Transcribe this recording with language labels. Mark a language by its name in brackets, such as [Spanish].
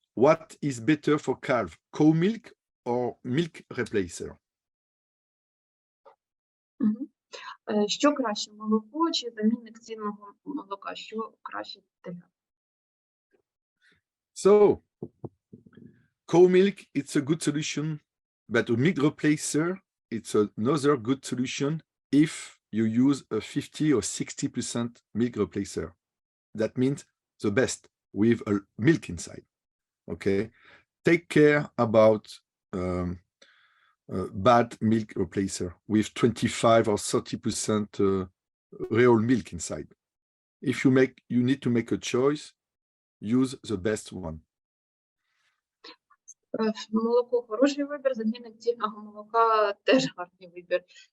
[English] What is better for calf, cow milk or milk replacer? [Ukrainian] Що краще, молоко чи замінник цінного молока? Що краще теля? [English] So, cow milk, it's a good solution, but a milk replacer, it's another good solution if you use a 50 or 60% milk replacer. That means the best with a milk inside. Okay, take care about bad milk replacer with 25 or 30% real milk inside. If you need to make a choice, use the best one. [Ukrainian] Молоко – хороший вибір, замінник цільного молока – теж гарний вибір.